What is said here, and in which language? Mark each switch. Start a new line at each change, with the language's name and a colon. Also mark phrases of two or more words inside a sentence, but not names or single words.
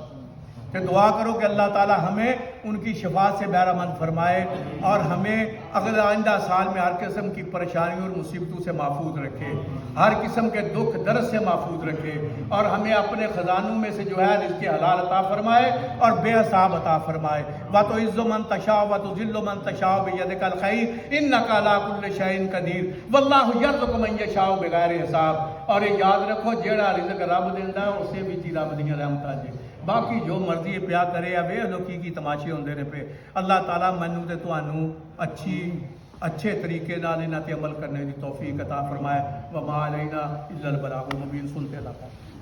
Urdu: کہ دعا کرو کہ اللہ تعالی ہمیں ان کی شفاعت سے بہرمند فرمائے اور ہمیں اگلا آئندہ سال میں ہر قسم کی پریشانیوں اور مصیبتوں سے محفوظ رکھے، ہر قسم کے دکھ درد سے محفوظ رکھے، اور ہمیں اپنے خزانوں میں سے جو ہے رزق حلال عطا فرمائے اور بے حساب عطا فرمائے۔
Arabic: وَتُعِزُّ مَن تَشَاءُ وَتُذِلُّ مَن تَشَاءُ بِيَدِكَ الْخَيْرُ إِنَّكَ عَلَىٰ كُلِّ شَيْءٍ قَدِيرٌ وَاللَّهُ يَرْزُقُ مَن يَشَاءُ بِغَيْرِ حساب۔
Punjabi: اور یہ یاد رکھو جیڑا رزق رب دیندا ہے اسے بھی جی رب دیاں رحمتاں جی، باقی جو مرضی پیا کرے اب یہ لوکی کی تماشے ہوندے نے پہ۔ اللہ تعالیٰ منو تے تانوں اچھے طریقے نال انہاں تے عمل کرنے دی توفیق عطا فرمائے۔
Arabic: وما علینا الا البلاغ المبین۔ سنتے اللہ